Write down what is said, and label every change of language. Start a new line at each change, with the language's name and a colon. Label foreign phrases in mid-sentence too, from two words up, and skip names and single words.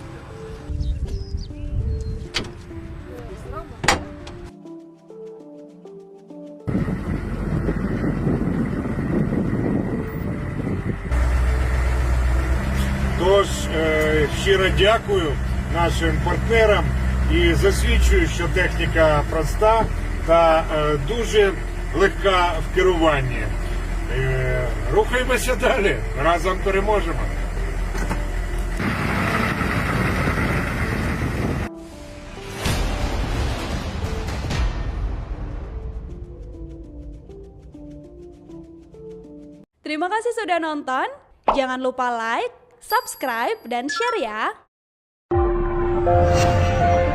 Ukrainian: Тож щиро дякую нашим партнерам і засвідчую, що техніка проста та дуже легка в керуванні. Рухаємося далі, разом переможемо.
Indonesian: Terima kasih sudah nonton. Jangan lupa
English: like, subscribe,
Indonesian: dan share ya.